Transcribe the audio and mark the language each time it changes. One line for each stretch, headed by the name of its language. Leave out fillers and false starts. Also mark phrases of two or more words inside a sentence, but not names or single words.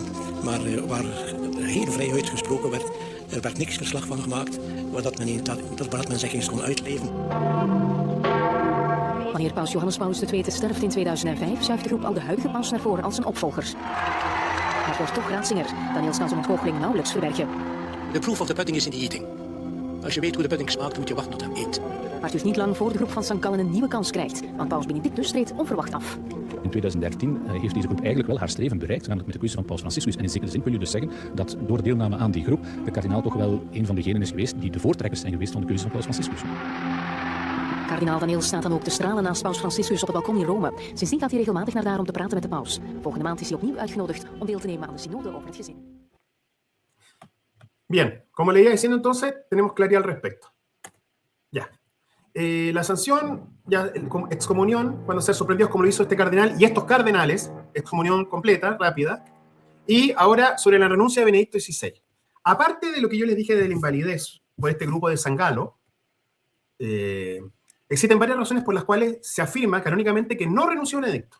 Dutch: Maar waar heel vrij uitgesproken werd, er werd niks verslag van gemaakt, waar men zich eens kon uitleven. Wanneer paus Johannes Paulus II sterft in 2005, schuift de groep al de huidige paus naar voren als zijn opvolger. Maar het wordt toch Ratzinger. Daniels kan zijn ontgoocheling nauwelijks verbergen.
English: De proof of the pudding is in the eating.
Dutch: Als je weet hoe de pudding smaakt, moet je wachten tot hij eet. Maar het duurt niet lang voor de groep van St. Gallen een nieuwe kans krijgt, want paus Benedictus treedt onverwacht af. In 2013 heeft deze groep eigenlijk wel haar streven bereikt, namelijk met de keuze van paus Franciscus. En in zekere zin kun je dus zeggen dat door deelname aan die groep de kardinaal toch wel een van degenen is geweest die de voortrekkers zijn geweest van de keuze van paus Franciscus. Kardinaal Daniels staat dan ook te stralen naast paus Franciscus op het balkon in Rome. Sindsdien gaat hij regelmatig naar daar om te praten met de paus. Volgende maand is hij opnieuw uitgenodigd om deel te nemen aan de synode over het gezin.
Spanish: Bien, como le iba diciendo entonces, tenemos claridad al respecto. Ya. La sanción, ya, excomunión, cuando sean sorprendidos como lo hizo este cardenal y estos cardenales, excomunión completa, rápida. Y ahora sobre la renuncia de Benedicto XVI. Aparte de lo que yo les dije de la invalidez por este grupo de San Galo, existen varias razones por las cuales se afirma canónicamente que no renunció Benedicto.